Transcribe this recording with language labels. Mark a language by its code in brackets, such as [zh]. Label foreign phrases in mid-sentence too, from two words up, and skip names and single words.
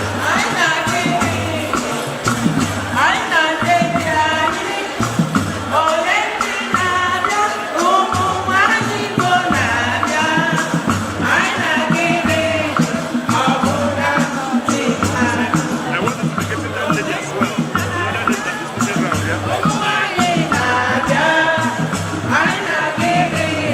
[ig] Anyị na-abịa. Anyị na-adị anyị, ole ndị na-abịa, ụmụ nwanyị Igbo na-abịa. Anyị na-aga ire, ọ bụ na ndị anyị. [en] I want to be getting that lady as well. That lady that is sitting around, yeah? [ig] Ụmụ nwanyị na-abịa, anyị na-aga ire.